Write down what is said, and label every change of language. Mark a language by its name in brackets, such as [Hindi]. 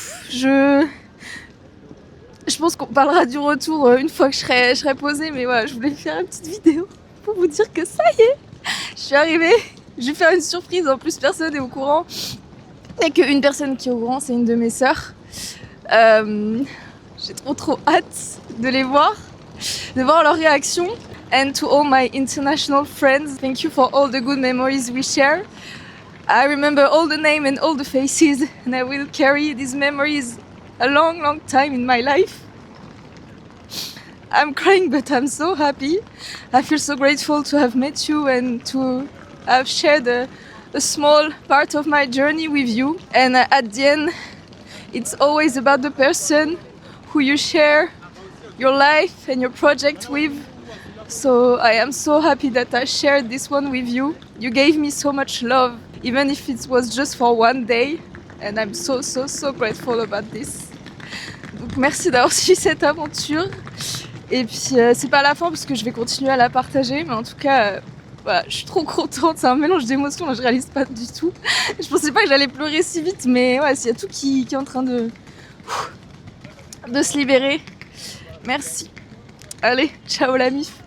[French] Je pense qu'on parlera du retour une fois que je serai posée, mais voilà, je voulais faire une petite vidéo pour vous dire que ça y est, je suis arrivée. Je vais faire une surprise, en plus personne n'est au courant. Il n'y a qu'une personne qui est au courant, c'est une de mes sœurs. J'ai trop hâte de les voir, de voir leur réaction. [English] And to all my international friends, thank you for all the good memories we share. I remember all the names and all the faces, and I will carry these memories a long time in my life. I'm crying, but I'm so happy. I feel so grateful to have met you and to have shared a small part of my journey with you. And at the end, it's always about the person who you share your life and your project with. So I am so happy that I shared this one with you. You gave me so much love, even if it was just for one day. And I'm so grateful about this. [French] Donc merci d'avoir suivi cette aventure. Et puis c'est pas la fin parce que je vais continuer à la partager. Mais en tout cas, voilà, je suis trop contente. C'est un mélange d'émotions, là, je réalise pas du tout. Je pensais pas que j'allais pleurer si vite. Mais ouais, s'il y a tout qui est en train de se libérer. Merci. Allez, ciao la mif.